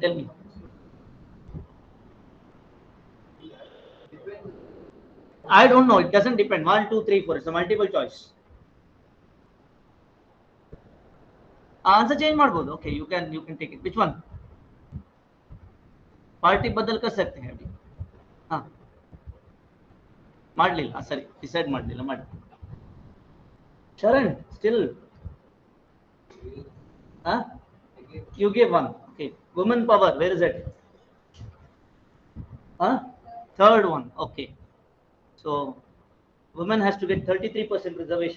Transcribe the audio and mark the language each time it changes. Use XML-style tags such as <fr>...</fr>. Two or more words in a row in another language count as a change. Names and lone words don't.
<en>Tell me. I don't know. It doesn't depend. 1, 2, 3, 4. It's a multiple choice. Answer change ಮಾಡ್ಬೋದು. Okay, you can take it. Which one? Party</en> <hi>बदल कर सकते हैं अभी. हाँ.</hi> <kn>ಮಾಡಲಿಲ್ಲ. ಸರಿ. ಡಿಸೈಡ್ ಮಾಡಲಿಲ್ಲ. ಮಾಡಿ.</kn> <en>Sharan, still. Huh? You gave one. Okay. Women power. Where is it? Huh? Third one. Okay. So women has to get 33% reservation.</en>